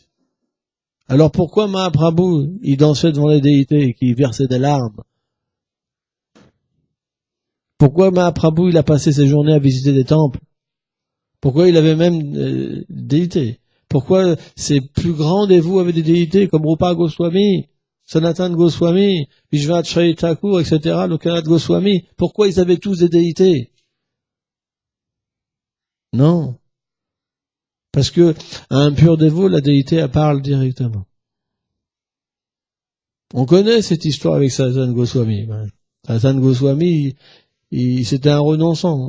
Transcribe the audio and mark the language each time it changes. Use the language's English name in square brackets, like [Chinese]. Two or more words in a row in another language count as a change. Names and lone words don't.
[French] Alors pourquoi Mahaprabhu, il dansait devant les déités et qu'il versait des larmes? Pourquoi Mahaprabhu, il a passé ses journées à visiter des temples? Pourquoi il avait même déités? Pourquoi ces plus grands dévots avaient des déités comme Rupa Goswami, Sanatan Goswami, Vishvacharya Thakur, etc., Lokanath Goswami? Pourquoi ils avaient tous des déités? Non. Parce que à un pur dévot, la déité, elle parle directement. On connaît cette histoire avec Sanatan Goswami. Sanatan Goswami, c'était un renonçant.